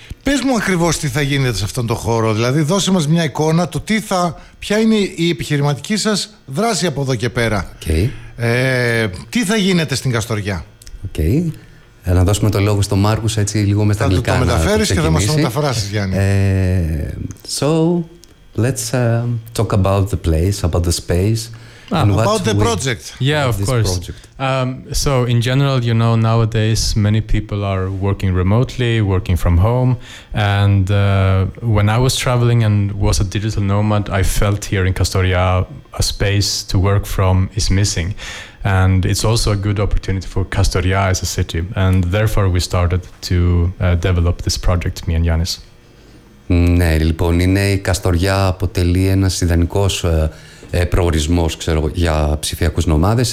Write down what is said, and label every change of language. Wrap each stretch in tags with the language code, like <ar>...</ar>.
<el>Πες μου ακριβώς τι θα γίνεται σε αυτόν τον χώρο. Δηλαδή, δώσε μας μια εικόνα του ποια είναι η επιχειρηματική σας δράση από εδώ και πέρα.</el> <en>Okay.</en> <el>Τι θα γίνεται στην Καστοριά?</el> <en>Okay.</en> <el>Να δώσουμε το λόγο στον Μάρκους, έτσι λίγο με τα αγγλικά. Θα το μεταφέρεις και θα μας το μεταφράσεις, Γιάννη.</el> <en>So, let's talk about the place, about the space. About the project. Yeah, of course. So in general, you know, nowadays many people are working remotely, working from home. And when I was traveling and was a digital nomad, I felt here in Castoria a space to work from is missing. And it's also a good opportunity for Castoria as a city. And therefore, we started to develop this project, me and Yanis.</en> <el>Ναι, λοιπόν, είναι η Καστοριά αποτελεί ένας ιδανικός προορισμός, ξέρω, για ψηφιακούς νομάδες.</el>